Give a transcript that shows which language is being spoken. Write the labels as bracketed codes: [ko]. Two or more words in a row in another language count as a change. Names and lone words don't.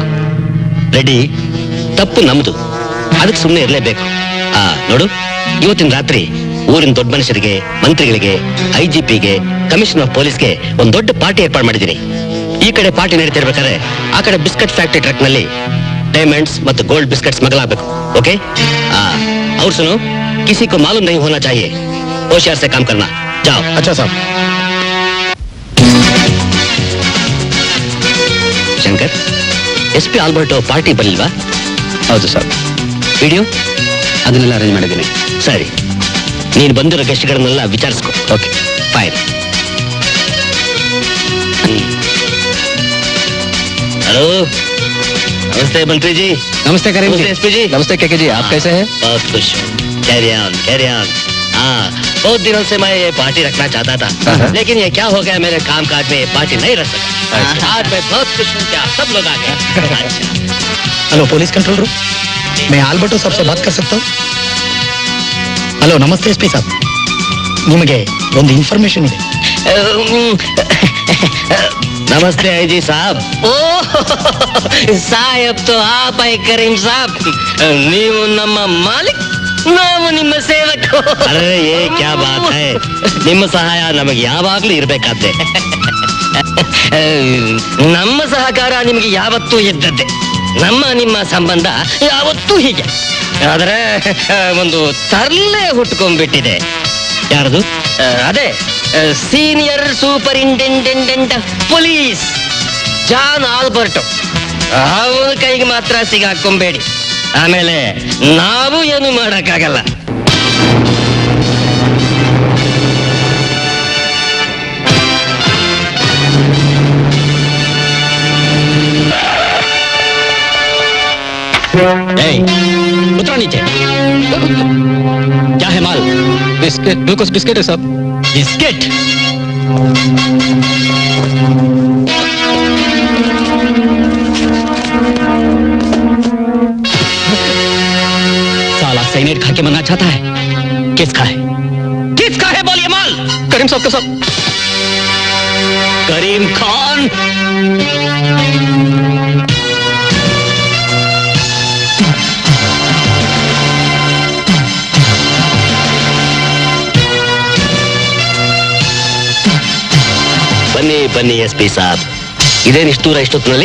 [kn] ರೆಡ್ಡಿ, ತಪ್ಪು ನಮ್ದು, ಅದಕ್ಕೆ ಸುಮ್ಮನೆ ಇರಲೇಬೇಕು. ನೋಡು, ಇವತ್ತಿನ ರಾತ್ರಿ ಊರಿನ ದೊಡ್ಡ ಮನುಷ್ಯರಿಗೆ, ಮಂತ್ರಿಗಳಿಗೆ, IGPಗೆ, [en] commissioner of police [kn] ಒಂದು ದೊಡ್ಡ ಪಾರ್ಟಿ ಏರ್ಪಾಡು ಮಾಡಿದ್ದೀನಿ. ಈ ಕಡೆ ಪಾರ್ಟಿ ನಡೀತಿರ್ಬೇಕಾದ್ರೆ ಆ ಕಡೆ [en] biscuit factory truck [kn] ನಲ್ಲಿ ಡೈಮಂಡ್ಸ್ ಮತ್ತು [en] gold biscuits [kn] ಮಗಲಾಗಬೇಕು. ಓಕೆ? [hi] और सुनो, किसी को मालूम नहीं होना चाहिए. होशियार से काम करना. जाओ. अच्छा साब. [kn] ಶಂಕರ್, SP ಆಲ್ಬರ್ಟೋ ಪಾರ್ಟಿ ಬರಲಿಲ್ವಾ? ಹೌದು ಸರ್. ವಿಡಿಯೋ ಅದನ್ನೆಲ್ಲ ಅರೇಂಜ್ ಮಾಡಿದ್ದೀನಿ. ಸರಿ, ನೀನು ಬಂದಿರೋ ಗೆಸ್ಟ್ಗಳನ್ನೆಲ್ಲ ವಿಚಾರಿಸ್ಕೊ. ಓಕೆ. ಫೈನ್. [hi] हेलो, नमस्ते मंत्री जी. नमस्ते करीम जी. नमस्ते SP जी. नमस्ते केके जी, आप कैसे हैं? बहुत खुश हूँ. [en] carry on, carry on. [hi] हाँ, बहुत दिनों से मैं ये पार्टी रखना चाहता था, लेकिन ये क्या हो गया, मेरे काम काज में ये पार्टी नहीं रख सका. आज मैं बहुत खुश हूँ कि आप सब लोग आ गए. अच्छा. [en] hello police control room, [hi] मैं आल्बर्टो साहब से बात कर सकता हूँ? हेलो, नमस्ते SP साहब, [kn] ನಿಮಗೆ ಒಂದು ಇನ್ಫಾರ್ಮೇಶನ್ ಇದೆ. [hi] नमस्ते IG साहब. ओह साहब, तो आप है करीम साहब. [kn] ನೀವು ನಮ್ಮ ಮಾಲಿಕ್, ನಾವು ನಿಮ್ಮ ಸೇವಕ. [hi] अरे ये क्या बात है, [kn] ನಿಮ್ಮ ಸಹಾಯ ನಮಗೆ ಯಾವಾಗ್ಲೂ ಇರಬೇಕಾದ್ದೆ. ನಮ್ಮ ಸಹಕಾರ ನಿಮಗೆ ಯಾವತ್ತೂ ಇದ್ದದ್ದೆ. ನಿಮ್ಮ ಸಂಬಂಧ ಯಾವತ್ತೂ ಹೀಗೆ. ಆದ್ರೆ ಒಂದು ತರ್ಲೆ ಹುಟ್ಕೊಂಡ್ಬಿಟ್ಟಿದೆ. ಯಾರದು? ಅದೇ [en] senior superintendent of police [kn] ಜಾನ್ ಆಲ್ಬರ್ಟೋ. ಅವನ ಕೈಗೆ ಮಾತ್ರ ಸಿಗಾಕೊಂಬೇಡಿ, ಆಮೇಲೆ ನಾವು ಏನು ಮಾಡಕ್ಕಾಗಲ್ಲ. [hi] उतरो नीचे. क्या है माल? बिस्किट, [en] glucose biscuit [hi] है साहब. बिस्किट? साला साइनेट खा के मरना चाहता है. किसका है? किसका है बोलिए माल? करीम साहब का साहब. करीम खान. [kn] ಬನ್ನಿ ಬನ್ನಿ SP ಸಾಬ್, ಇದೇನು ಇಷ್ಟು ದೂರ ಇಷ್ಟೊತ್ತಿನಲ್ಲಿ?